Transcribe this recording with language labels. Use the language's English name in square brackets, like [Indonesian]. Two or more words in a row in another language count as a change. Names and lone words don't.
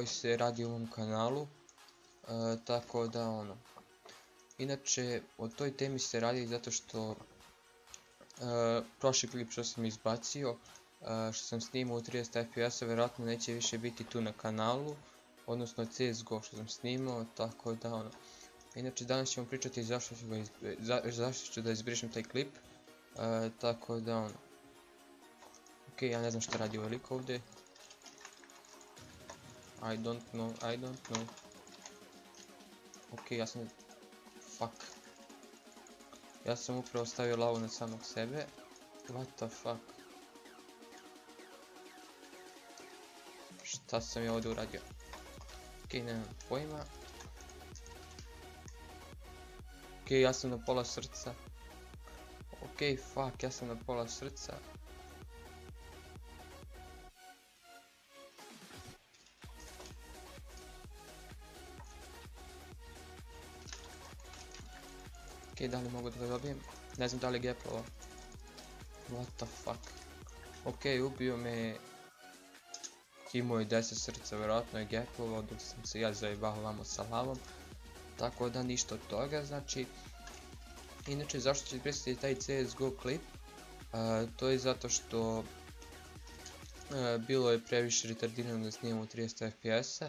[Bosnian] se radi u ovom kanalu, tako da inače, o toj temi se radi zato što prošli klip što sam izbacio, što sam snimao u 30 fps, vjerojatno neće više biti tu na kanalu, odnosno CSGO što sam snimao, tako da inače danas ćemo pričati zašto ću da izbrišem taj klip, tako da ok, ja ne znam šta radi ovaj lik ovdje. [English] I don't know. [Bosnian] Ok, ja sam upravo stavio lavu na samog sebe. [English] What the fuck? [Bosnian] Šta sam ja ovdje uradio? Ok, nemam pojma. Ok, ja sam na pola srca. Ok, fuck, ja sam na pola srca. Ok, da li mogu da ga dobijem? Ne znam da li je geplovo. [English] What the fuck? [Bosnian] Ok, ubio me. Imao je 10 srca, vjerojatno je geplovo dok sam se ja zajebao vamo sa lavom. Tako da ništa od toga, znači. Inače, zašto ću izbrisati taj CSGO klip? To je zato što bilo je previše retardirano da snimam u 30 fps-a.